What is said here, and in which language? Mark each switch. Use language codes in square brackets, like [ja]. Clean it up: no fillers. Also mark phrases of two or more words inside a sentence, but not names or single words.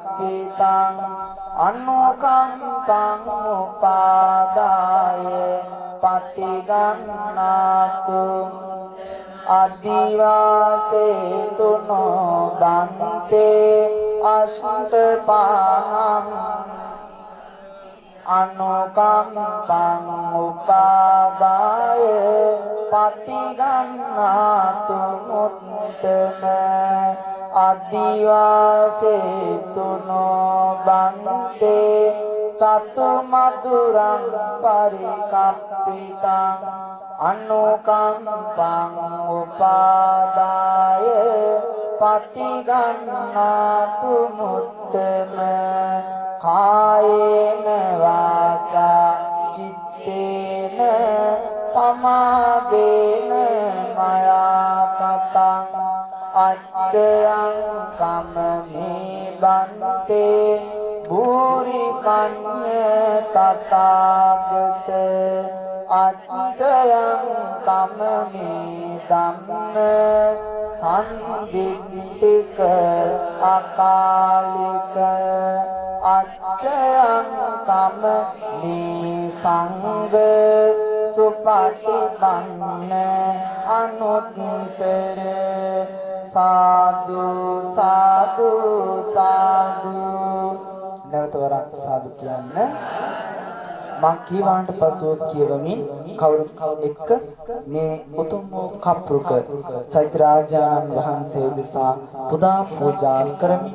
[pi] පරිකප්පිතං අනුකම්පං උපාදාය පතිගන්නාතු අදිවාසේ තුනෝ බන්තේ අෂ්ටපානං අනුකම්පං උපාදාය පතිගන්නාතු මුත්තම අදිවාසේ තුනෝ බන්තේ චතු මధుරං පරිකප්පිතං අනුකම්පං උපාදාය පතිගන්නාතු මුත්තම කායේන වාචා චිත්තේන පමාදේන මයා කතං අච්චයං කම්මේ බන්තේ භූරි පඤ්ඤ තථාගත අච්චයං කම්මේ ධම්ම සම්දිට්ඨික අකාලික අච්චයං කම්මේ සංඝ සුපටිපන්න අනුත්තර සාදු සාදු සාදු. [si] නැවත වරක් සාදු කියන්න. මා කීවාන්ට පසුව කියවමින් කවුරුත් එක්ක මේ උතුම් වූ කප්පුක චෛත්‍යරාජානන් වහන්සේ උදෙසා පුදා පූජා කරමි.